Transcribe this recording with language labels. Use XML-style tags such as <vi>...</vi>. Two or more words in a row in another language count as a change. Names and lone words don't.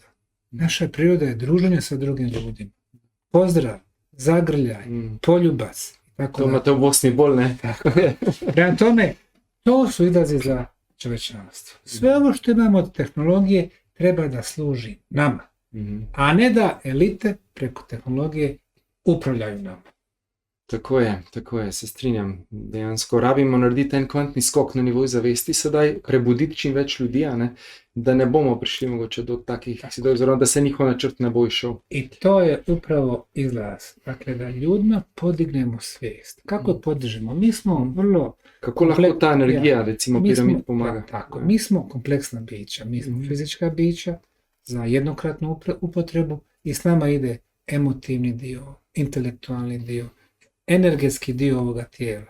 <bs>Naša priroda je druženje sa drugim ljudima. Pozdrav, zagrljaj, poljubac. Tako</bs> <sl>To imate u Bosni bolj, ne?</sl> <bs>Prema tome, to su izlazi za čovječanstvo. Sve ovo što imamo od tehnologije treba da služi nama, a ne da elite preko tehnologije upravljaju nama.</bs> <sl>Tako je, se strinjam. Dejansko rabimo narediti en kvantni skok na nivoju zavesti sedaj, prebuditi čim več ljudi, a ne, da ne bomo prišli mogoče do takih sidov, oziroma da se njihov načrt ne bo išel.</sl> <bs>I to je upravo izlaz. Dakle, da ljudima podignemo svijest. Kako je podižemo? Mi smo vrlo...</bs> <sl>Kako lahko ta energija, recimo, piramid pomaga?</sl> <bs>Tako, mi smo kompleksna bića. Mi smo fizička bića za jednokratnu upotrebu i s nama ide emotivni dio, intelektualni dio, energetski dio ovoga tijela.</bs>